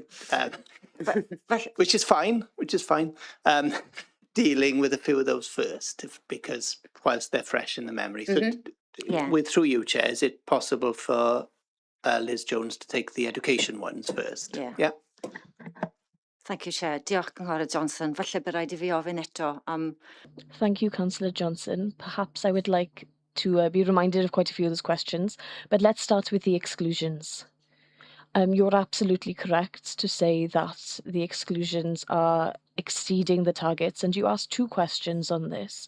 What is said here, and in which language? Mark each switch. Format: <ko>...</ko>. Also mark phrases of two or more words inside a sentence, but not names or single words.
<en>which is fine, dealing with a few of those first, because whilst they're fresh in the memory. So Yeah. through you, Chair, is it possible for Liz Jones to take the education ones first? Yeah. Thank you, Chair.</en> <cy>Diolch, Cynghorydd Johnson. Falle bydd raid I fi ofyn eto am...</cy> <en>Thank you, Councillor Johnson. Perhaps I would like to be reminded of quite a few of those questions, but let's start with the exclusions. You're absolutely correct to say that the exclusions are exceeding the targets, and you asked 2 questions on this.</en>